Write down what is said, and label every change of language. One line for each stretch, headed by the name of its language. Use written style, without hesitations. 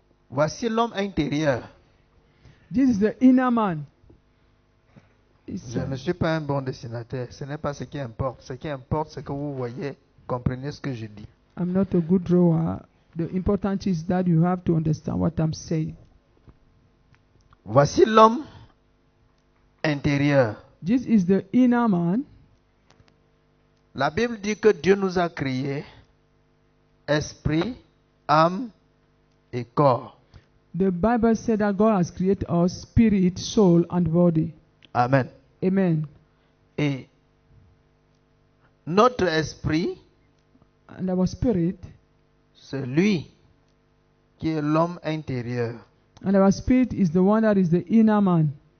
French: Voici l'homme intérieur.
English: This is the inner man.
French: Je ne suis pas un bon dessinateur. Ce n'est pas ce qui importe. Ce qui importe, c'est que vous voyez, comprenez ce que je dis.
English: I'm not a good drawer. The important is that you have to understand what I'm saying.
French: Voici l'homme intérieur.
English: This is the inner man.
French: La Bible dit que Dieu nous a créés esprit, âme et corps.
English: The Bible said that God has created us spirit, soul, and body.
French: Amen.
English: Amen.
French: Et notre esprit,
English: And our spirit,
French: c'est lui qui est l'homme intérieur.
English: and our spirit is the one that is the inner man.